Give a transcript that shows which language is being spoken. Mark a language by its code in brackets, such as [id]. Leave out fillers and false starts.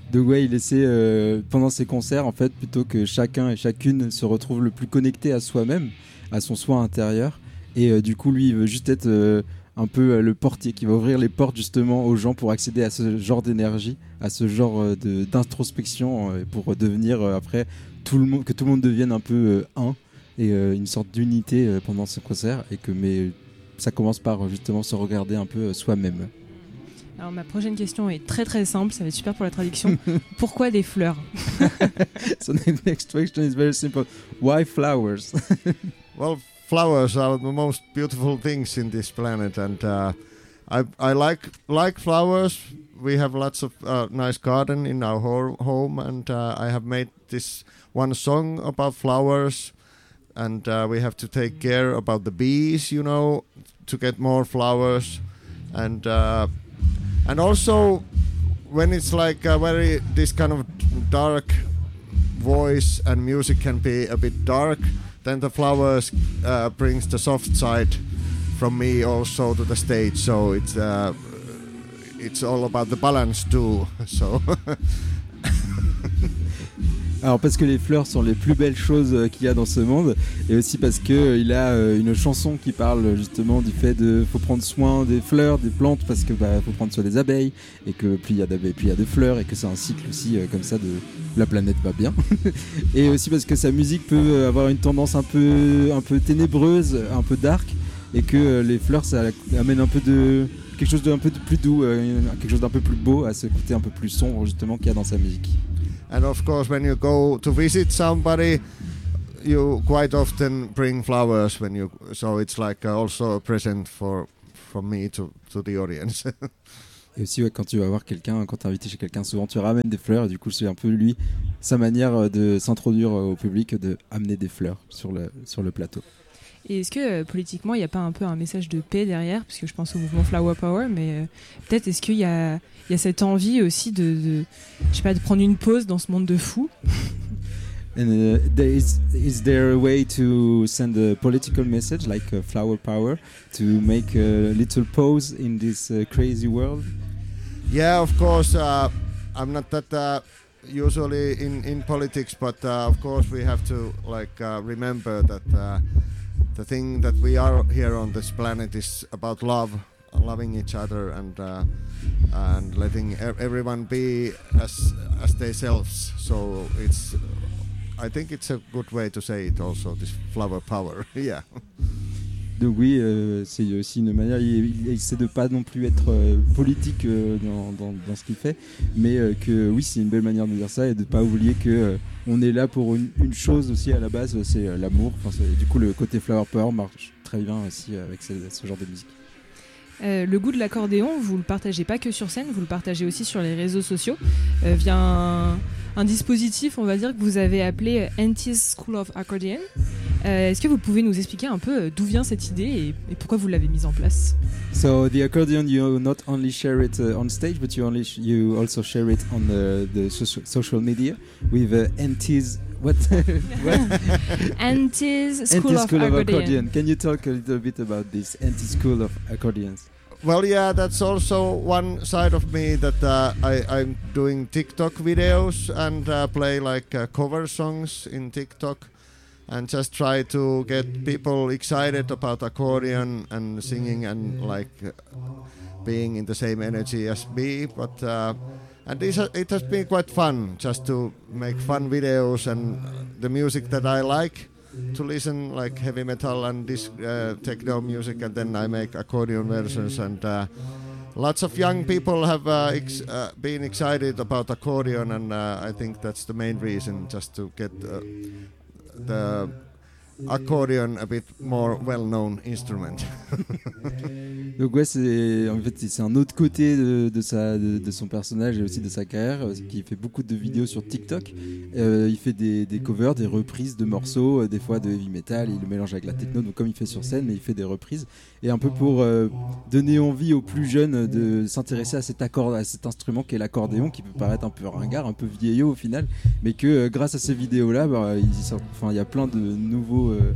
[fr] Donc ouais, il essaie pendant ses concerts, en fait, plutôt que chacun et chacune se retrouve le plus connecté à soi-même, à son soi intérieur, et du coup, lui, il veut juste être un peu le portier qui va ouvrir les portes justement aux gens pour accéder à ce genre d'énergie, à ce genre d'introspection, pour devenir après tout le monde, que tout le monde devienne un peu un et une sorte d'unité pendant ce concert, mais ça commence par justement se regarder un peu soi-même. Alors ma prochaine question est très très simple, ça va être super pour la traduction. Pourquoi des fleurs? [en] So the next question is very simple. Why flowers? Well, flowers are the most beautiful things in this planet, and I like flowers. We have lots of nice garden in our home, and I have made this one song about flowers, and we have to take care about the bees, you know, to get more flowers, and also when it's like a very this kind of dark voice and music can be a bit dark, then the flowers brings the soft side from me also to the stage, so it's all about the balance too, so. [fr] Alors parce que les fleurs sont les plus belles choses qu'il y a dans ce monde, et aussi parce que il a une chanson qui parle justement du fait de faut prendre soin des fleurs, des plantes, parce que bah faut prendre soin des abeilles, et que plus il y a d'abeilles plus il y a de fleurs, et que c'est un cycle aussi comme ça, de la planète va bien. Et aussi parce que sa musique peut avoir une tendance un peu ténébreuse, un peu dark, et que les fleurs ça amène un peu de quelque chose d'un peu de plus doux, quelque chose d'un peu plus beau, à ce côté un peu plus sombre justement qu'il y a dans sa musique. [en] And of course, when you go to visit somebody, you quite often bring flowers. So it's like also a present from me to the audience. [fr] Et aussi, ouais, quand tu vas voir quelqu'un, quand t'es invité chez quelqu'un, souvent tu ramènes des fleurs. Et du coup, c'est un peu lui, sa manière de s'introduire au public, de amener des fleurs sur le plateau. Et est-ce que politiquement, il n'y a pas un peu un message de paix derrière, puisque je pense au mouvement Flower Power, mais peut-être est-ce qu'il y a, il y a cette envie aussi de, je sais pas, de prendre une pause dans ce monde de fous. [en] Is there a way to send a political message like Flower Power to make a little pause in this crazy world? Yeah, of course. I'm not that usually in politics, but of course we have to like remember that the thing that we are here on this planet is about love, loving each other, and letting everyone be as themselves. So it's, I think it's a good way to say it also, this flower power, yeah. [fr] Donc oui, c'est aussi une manière, il essaie de pas non plus être politique dans ce qu'il fait, mais que oui, c'est une belle manière de dire ça et de pas oublier que on est là pour une chose aussi à la base, c'est l'amour. Enfin, c'est, du coup, le côté flower power marche très bien aussi avec ce genre de musique. Le goût de l'accordéon, vous le partagez pas que sur scène, vous le partagez aussi sur les réseaux sociaux via un dispositif, on va dire, que vous avez appelé Antti's School of Accordion. Est-ce que vous pouvez nous expliquer un peu d'où vient cette idée et pourquoi vous l'avez mise en place? [en] So the accordion, you not only share it on stage, but you also share it on the social media with Antti's. What? Antti's School of Accordion. Can you talk a little bit about this Antti's School of Accordions? Well, yeah, that's also one side of me that I'm doing TikTok videos and play like cover songs in TikTok and just try to get people excited about accordion and singing and like being in the same energy as me. But and it has been quite fun just to make fun videos and the music that I like to listen, like heavy metal and disc, techno music, and then I make accordion versions, and lots of young people have been excited about accordion, and I think that's the main reason, just to get the accordion a bit more well-known instrument. [fr] Donc ouais, c'est, en fait, c'est un autre côté de son personnage et aussi de sa carrière, qui fait beaucoup de vidéos sur TikTok. Il fait des covers, des reprises de morceaux, des fois de heavy metal, il le mélange avec la techno, donc comme il fait sur scène, mais il fait des reprises. Et un peu pour donner envie aux plus jeunes de s'intéresser à cet accord, à cet instrument qu'est l'accordéon, qui peut paraître un peu ringard, un peu vieillot au final, mais que grâce à ces vidéos-là, bah, il y a plein de nouveaux...